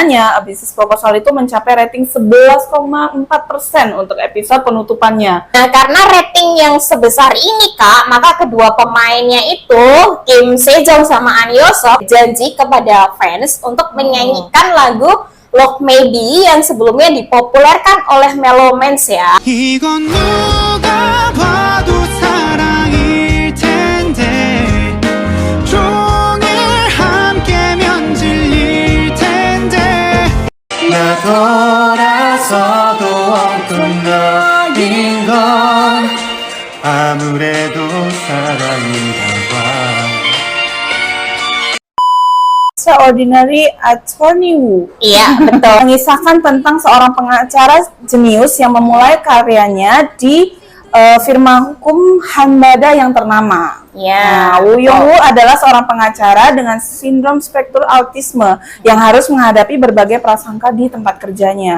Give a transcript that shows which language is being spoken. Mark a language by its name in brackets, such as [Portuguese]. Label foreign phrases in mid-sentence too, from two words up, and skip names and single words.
[Indonesian] A Business Proposal itu mencapai rating 11,4% untuk episode penutupannya. Nah, karena rating yang sebesar ini Kak, maka kedua pemainnya itu Kim Sejong sama An Hyo-sop janji kepada fans untuk menyanyikan lagu Love Maybe yang sebelumnya dipopulerkan oleh Melomance ya. [Korean] 이건 누가 봐도 사랑일 텐데 종일 함께면 질릴 텐데 나 돌아서도 없던 너인 건 아무래도 사랑인가 봐. [Indonesian] Extraordinary Attorney Woo. Iya, betul. Mengisahkan tentang seorang pengacara jenius yang memulai karyanya di firma hukum Hanbada yang ternama. Ya, Woo Young-woo adalah seorang pengacara dengan sindrom spektrum autisme yang harus menghadapi berbagai prasangka di tempat kerjanya.